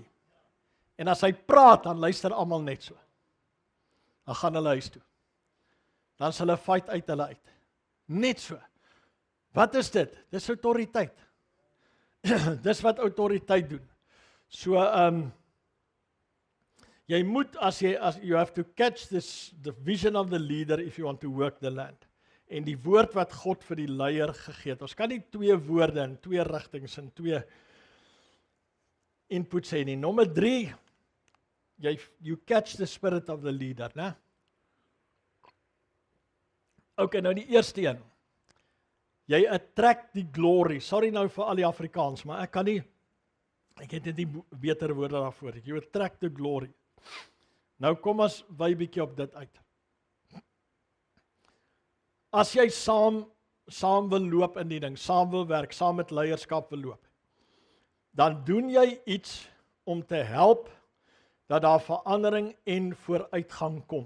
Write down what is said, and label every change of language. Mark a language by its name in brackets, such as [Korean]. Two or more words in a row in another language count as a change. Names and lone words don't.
[Afrikaans] En as hy praat, dan luister almal net so. Dan gaan hulle huis toe. Dan is hulle fight uit hulle uit. Net so. Wat is dit? Dis autoriteit. Dis wat autoriteit doen. So, jy moet, [English] you have to catch the vision of the leader if you want to work the land. [Afrikaans] En die woord wat God vir die leier gegee het. Ons kan nie 2 woorde in 2 rigtings en 2 inputs hê nie. Nommer 3, [English] you catch the spirit of the leader, [Afrikaans] né? OK, nou die eerste een. Jy attract die glory. Sorry nou vir al die Afrikaans, maar ek het net nie beter woorde daarvoor. [English] You attract the glory. [Afrikaans] Nou kom ons wy bietjie op dit uit. As jy saam wil loop in die ding, saam wil werk, saam met leierskap wil loop, dan doen jy iets om te help dat daar verandering en vooruitgang kom.